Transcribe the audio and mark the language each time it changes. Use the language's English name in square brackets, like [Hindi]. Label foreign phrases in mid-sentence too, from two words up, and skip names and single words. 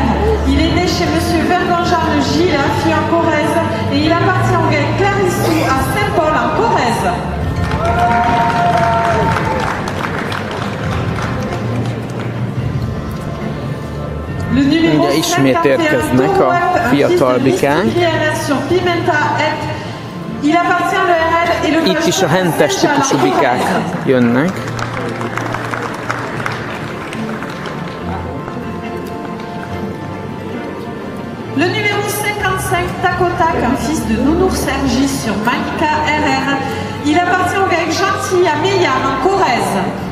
[French] Il est né chez Monsieur Vergonjar-le Gilles, fille en Corrèze, et il appartient au GAEC Clarissou à Saint-Paul en Corrèze. Le numéro [Hungarian] ismét érkeznek a fiatal bikák. [French] sur Pimenta et Il appartient à l'ERL et le [Hungarian] Itt is a hentes típusú bikák jönnek. [French] Le numéro 55, Takotak, un fils de Nounours Sergi sur Malika RR. Il appartient au GAEC Gentil à Meillard, en Corrèze.